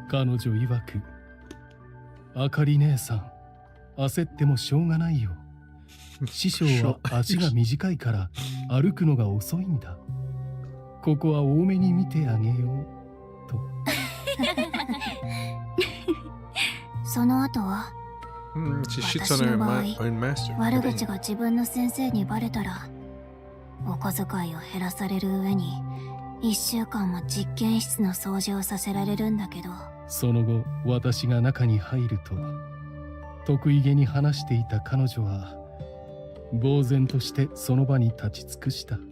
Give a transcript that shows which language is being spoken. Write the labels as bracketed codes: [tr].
[ja] 彼女曰く、あかり姉さん、焦ってもしょうがないよ。師匠は足が短いから歩くのが遅いんだ。ここは多めに見てあげようと。その後は [en] She shits on her own master. [ja] 悪口が自分の先生にバレたらお小遣いを減らされる上に1週間も実験室の掃除をさせられるんだけど。その後私が中に入ると得意げに話していた彼女は呆然としてその場に立ち尽くした。